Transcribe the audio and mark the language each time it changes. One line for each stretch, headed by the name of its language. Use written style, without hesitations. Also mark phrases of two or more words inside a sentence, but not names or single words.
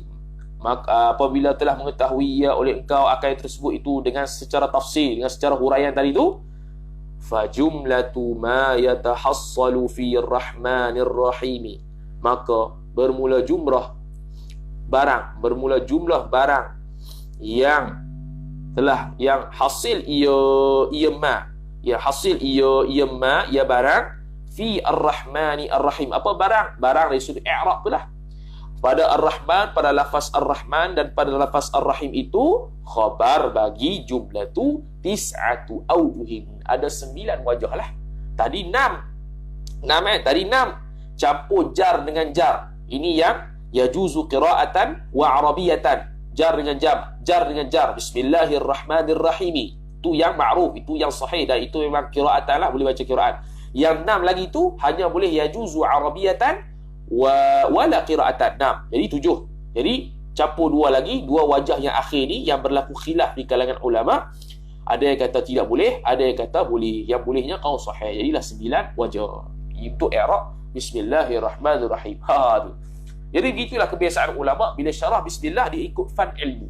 Malay: Maka apabila telah mengetahui ia oleh engkau akan yang tersebut itu dengan secara tafsir, dengan secara huraian tadi itu,
Arabic: فجملة ما يتحصل في الرحمن الرحيم,
Malay: maka bermula jumlah barang yang telah yang hasil ia barang
Arabic: في الرحمن الرحيم.
Malay: Apa barang dari sudut i'rab itulah. Pada Ar-Rahman, pada lafaz Ar-Rahman dan pada lafaz Ar-Rahim itu khabar bagi jumlah tu
Arabic: تسعة أوجه.
Malay: Ada 9 wajah lah. Tadi 6. Tadi 6 campur jar dengan jar. Ini yang
Arabic: يجوز قراءة وعربية.
Malay: Jar dengan jar. Bismillahirrahmanirrahim. Itu yang ma'ruf, itu yang sahih dan itu memang qira'atan lah, boleh baca qira'at. Yang 6 lagi itu hanya boleh
Arabic: يجوز عربية ولا قراءة.
Malay: 6. Jadi 7. Jadi campur 2 lagi, 2 wajah yang akhir ni yang berlaku khilaf di kalangan ulama. Ada yang kata tidak boleh, ada yang kata boleh. Yang bolehnya qaul sahih. Jadilah 9 wajah. Itu i'rab bismillahirrahmanirrahim. Tu. Jadi begitulah kebiasaan ulama bila syarah bismillah dia ikut fan ilmu.